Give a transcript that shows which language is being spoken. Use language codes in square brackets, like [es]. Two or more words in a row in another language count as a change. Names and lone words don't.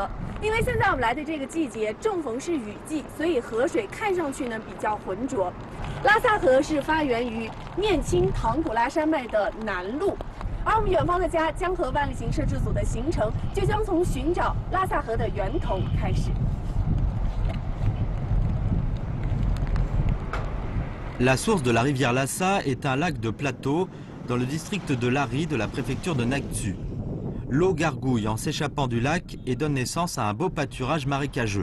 [zh] 因为现在我们来的这个季节正逢是雨季，所以河水看上去呢比较浑浊。拉萨河是发源于念青唐古拉山脉的南麓。而我们远方的家江河万里行摄制组的行程就将从寻找拉萨河的源头开始。 [fr] La source de la rivière Lhasa est un lac de plateau dans le district de Lari de la préfecture de Naktsu. L'eau gargouille en s'échappant du lac et donne naissance à un beau pâturage marécageux.